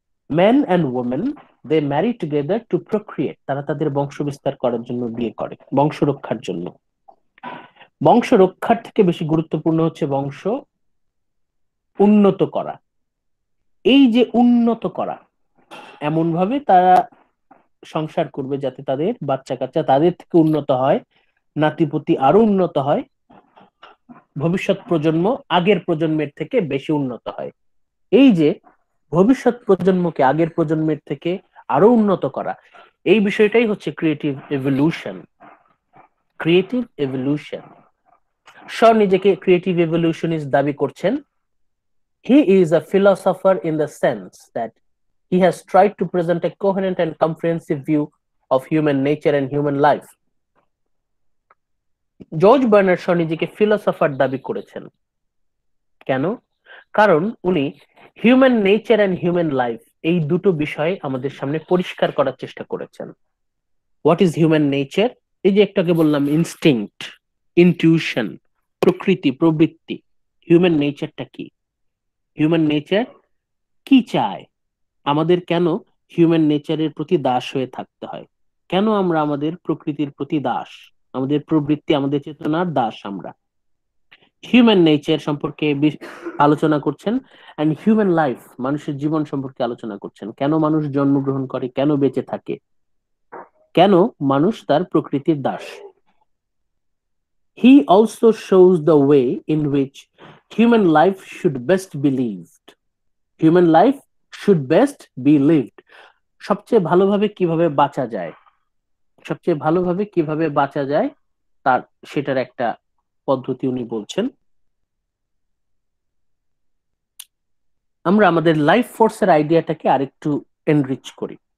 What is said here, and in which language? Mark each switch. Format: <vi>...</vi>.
<en>Men and women, they marry together to procreate.</en> <bn>তারা তাদের বংশ বিস্তার করার জন্য বিয়ে করে, বংশ রক্ষার জন্য। বংশ রক্ষার থেকে বেশি গুরুত্বপূর্ণ হচ্ছে বংশ উন্নত করা। এই যে উন্নত করা, এমন ভাবে তারা সংসার করবে যাতে তাদের বাচ্চা কাচ্চা তাদের থেকে উন্নত হয়, নাতিপুতি আরো উন্নত হয়, ভবিষ্যৎ প্রজন্ম আগের প্রজন্মের থেকে বেশি উন্নত হয়। এই যে ভবিষ্যৎ প্রজন্মকে আগের প্রজন্মের থেকে আরো উন্নত করা, এই বিষয়টাই হচ্ছে ক্রিয়েটিভ এভলিউশন। Creative evolution. শ নিজেকে ক্রিয়েটিভ এভলিউশনিস্ট দাবি করছেন।</bn> <en>He is a philosopher in the sense that he has tried to present a coherent and comprehensive view of human nature and human life.</en> <bn>George Bernard Shaw নিজেকে philosopher দাবি করেছেন। কেন? কারণ উনি human nature and human life এই দুটো বিষয় আমাদের সামনে পরিষ্কার করার চেষ্টা করেছেন।</bn> <en>What is human nature?</en> <bn>এই যে একটাকে বললাম ইনস্টিংক্ট, ইনটিউশন, প্রকৃতি, প্রবৃত্তি। হিউম্যান নেচারটা কি? হিউম্যান নেচার কি চায়? আমাদের কেন হিউম্যান নেচারের প্রতি দাস হয়ে থাকতে হয়? কেন আমরা আমাদের প্রকৃতির প্রতি দাস? আমাদের প্রবৃত্তি, আমাদের চেতনার দাস আমরা। হিউম্যান নেচার সম্পর্কে আলোচনা করছেন, এন্ড হিউম্যান লাইফ, মানুষের জীবন সম্পর্কে আলোচনা করছেন। কেন মানুষ জন্মগ্রহণ করে, কেন বেঁচে থাকে, কেন মানুষ তার প্রকৃতির Das.</bn> <en>He also shows the way in which human life should best be lived. Human life should best be lived.</en> <bn>সবচেয়ে ভালোভাবে কিভাবে বাঁচা যায়, সবচেয়ে ভালোভাবে কিভাবে বাঁচা যায় তার সেটার একটা পদ্ধতি উনি বলছেন। আমরা আমাদের লাইফ ফোর্সের আইডিয়াটাকে আরেকটু এনরিচ করি।</bn>